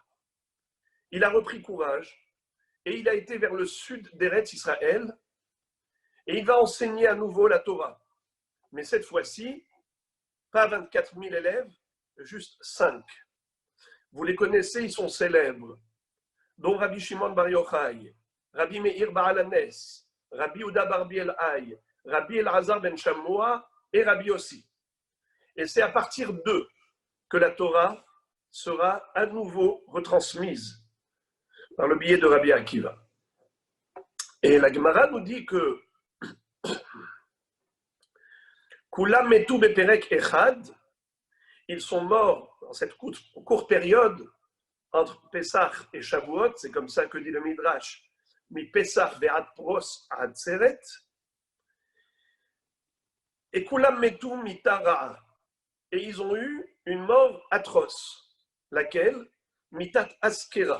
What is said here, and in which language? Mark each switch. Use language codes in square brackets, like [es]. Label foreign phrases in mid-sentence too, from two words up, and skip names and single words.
[fr] Il a repris courage et il a été vers le sud d'Eretz Israël et il va enseigner à nouveau la Torah. Mais cette fois-ci, pas 24 000 élèves, juste 5. Vous les connaissez, ils sont célèbres, dont Rabbi Shimon Bar Yochai, Rabbi Meir Baal Hanes, Rabbi Yehuda Bar Bielhaï, Rabbi Elazar ben Shammua et Rabbi Yossi. Et c'est à partir d'eux que la Torah sera à nouveau retransmise par le biais de Rabbi Akiva. Et la Gemara nous dit que [he] כולם מתו בפרק אחד, [fr] ils sont morts dans cette courte période entre Pessah et Shavuot, c'est comme ça que dit le Midrash, [he] מפסח ועד פרוס עצרת, [fr] et [he] כולם מתו מיתה רעה, [fr] et ils ont eu une mort atroce, laquelle [he] מיתת אסכרה.